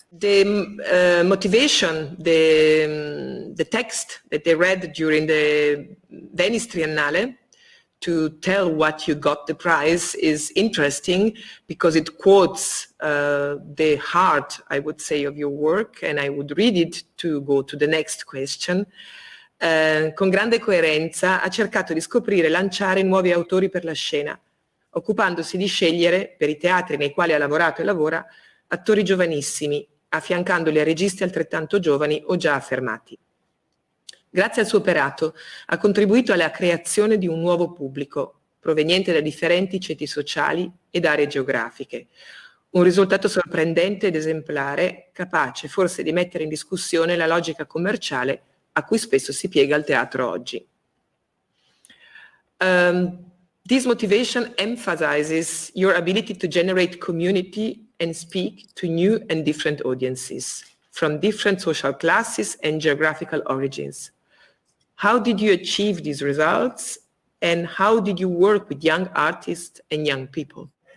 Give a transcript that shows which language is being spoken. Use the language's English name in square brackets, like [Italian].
[English] The motivation, the text that they read during the Venice Triennale to tell what you got the prize is interesting because it quotes the heart, I would say, of your work, and I would read it to go to the next question. [Italian] Con grande coerenza ha cercato di scoprire e lanciare nuovi autori per la scena, occupandosi di scegliere, per i teatri nei quali ha lavorato e lavora, attori giovanissimi, affiancandoli a registi altrettanto giovani o già affermati. Grazie al suo operato ha contribuito alla creazione di un nuovo pubblico, proveniente da differenti ceti sociali ed aree geografiche. Un risultato sorprendente ed esemplare, capace forse di mettere in discussione la logica commerciale a cui spesso si piega il teatro oggi. [English] This motivation emphasizes your ability to generate community and speak to new and different audiences from different social classes and geographical origins. How did you achieve these results, and how did you work with young artists and young people?